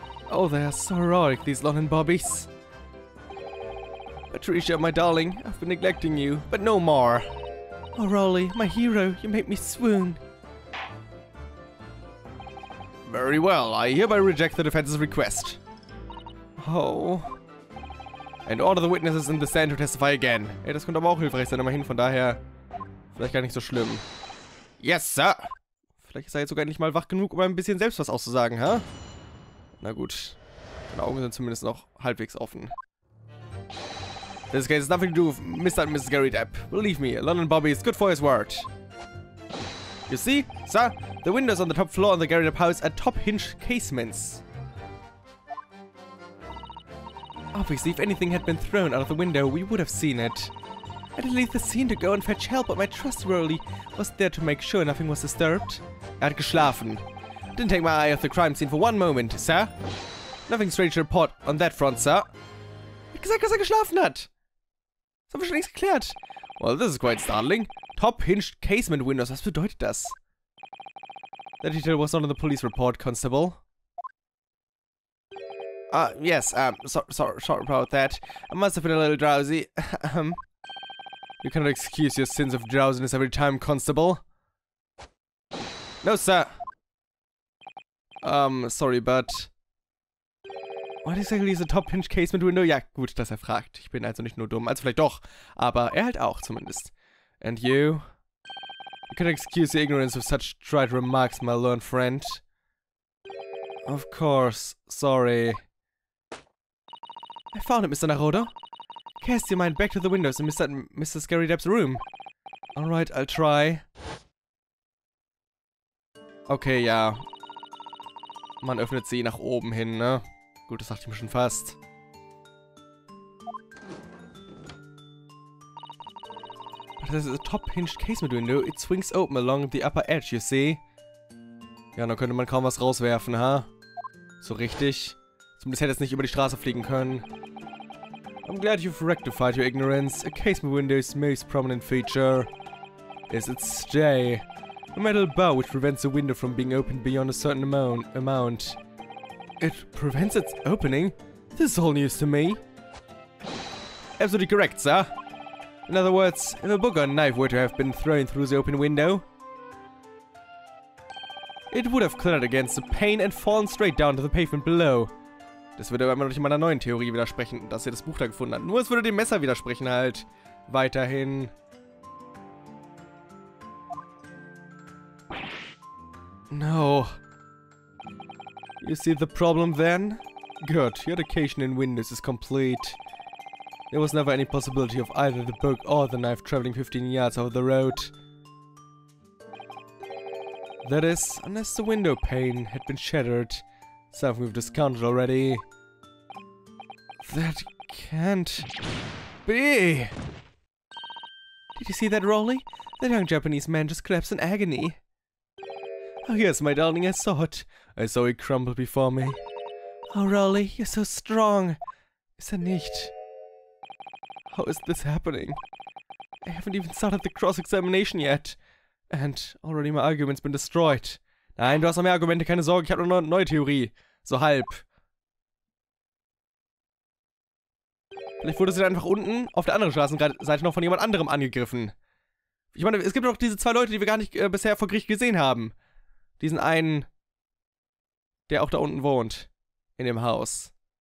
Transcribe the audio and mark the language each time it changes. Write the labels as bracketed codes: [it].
[en] Oh, they are so heroic, these London bobbies. Patricia, my darling, I've been neglecting you, but no more. Oh, Rowley, my hero, you make me swoon. Very well, I hereby reject the defense's request. Oh. And order the witnesses in the stand to testify again. [de] Ey, das könnte aber auch hilfreich sein, immerhin, von daher vielleicht gar nicht so schlimm. [en] Yes, sir. [de] Vielleicht ist er jetzt sogar endlich mal wach genug, um ein bisschen selbst was auszusagen, ha? Na gut. Seine Augen sind zumindest noch halbwegs offen. [en] This case has nothing to do with Mr. and Mrs. Gary Depp. Believe me, London Bobby is good for his word. You see, sir, the windows on the top floor of the Gary Depp house are top-hinged casements. Obviously, if anything had been thrown out of the window, we would have seen it. I did leave the scene to go and fetch help, but my trusty Rowley was there to make sure nothing was disturbed. [de] Hat geschlafen. [en] Didn't take my eye off the crime scene for one moment, sir. Nothing strange to report on that front, sir. [de] Hat gesagt, dass geschlafen hat. Das haben wir schon längst geklärt. [en] Well, this is quite startling. Top-hinged casement windows, [de] was bedeutet das? [en] That detail was not in the police report, Constable. Yes, sorry about that. I must have been a little drowsy. You cannot excuse your sins of drowsiness every time, Constable. No, sir. Sorry, but... What exactly is a top-hinged casement window? [de] Ja, gut, dass er fragt. Ich bin also nicht nur dumm. Also vielleicht doch. Aber er halt auch, zumindest. [en] And you? You cannot excuse your ignorance of such trite remarks, my learned friend. Of course. Sorry. I found it, Mr. Narodo. Cast your mind back to the windows in Mr. and Mrs. Gary Depp's room. Alright, I'll try. [de] Okay, ja. Man öffnet sie nach oben hin, ne? Gut, das dachte ich mir schon fast. [en] But this is a top-hinged casement window. It swings open along the upper edge, you see. [de] Ja, da könnte man kaum was rauswerfen, ha? So richtig. Zumindest hätte es nicht über die Straße fliegen können. [en] I'm glad you've rectified your ignorance. A casement window's most prominent feature is its J. A metal bar which prevents the window from being opened beyond a certain amount. It prevents its opening? This is all news to me. Absolutely correct, sir. In other words, if a book or knife were to have been thrown through the open window, it would have clattered against the pane and fallen straight down to the pavement below. [de] Das würde aber immer noch nicht meiner neuen Theorie widersprechen, dass ihr das Buch da gefunden habt. Nur es würde dem Messer widersprechen halt. Weiterhin. [en] No. You see the problem then? Good, your education in windows is complete. There was never any possibility of either the book or the knife traveling 15 yards over the road. That is, unless the window pane had been shattered. Something we've discounted already. That can't be. Did you see that, Rowley? That young Japanese man just collapsed in agony. Oh yes, my darling, I saw it. I saw it crumble before me. Oh, Rowley, you're so strong. [de] Ist er nicht? [en] How is this happening? I haven't even started the cross-examination yet. And already my argument's been destroyed. [de] Nein, du hast noch mehr Argumente, keine Sorge, ich habe noch eine neue Theorie. So halb. Vielleicht wurde sie dann einfach unten auf der anderen Straßenseite noch von jemand anderem angegriffen. Ich meine, es gibt doch diese 2 Leute, die wir gar nicht bisher vor Gericht gesehen haben. Diesen einen, der auch da unten wohnt. In dem Haus.